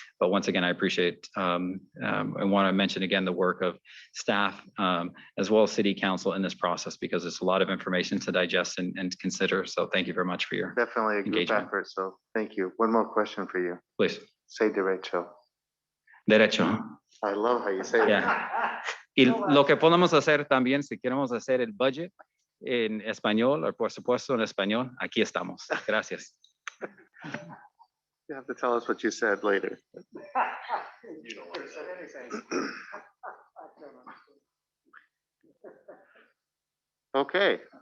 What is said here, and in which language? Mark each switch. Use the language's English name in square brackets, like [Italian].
[English] But once again, I appreciate and want to mention again the work of staff as well as City Council in this process because it's a lot of information to digest and consider. So thank you very much for your Definitely a group engagement. effort. So thank you. One more question for you. Please. Say derecho. [Spanish] Derecho. [English] I love how you say that. Yeah. [Spanish] Y lo que podemos hacer también, si queremos hacer el budget en español, o por supuesto en español, aquí estamos. Gracias. [English] You have to tell us what you said later. Okay.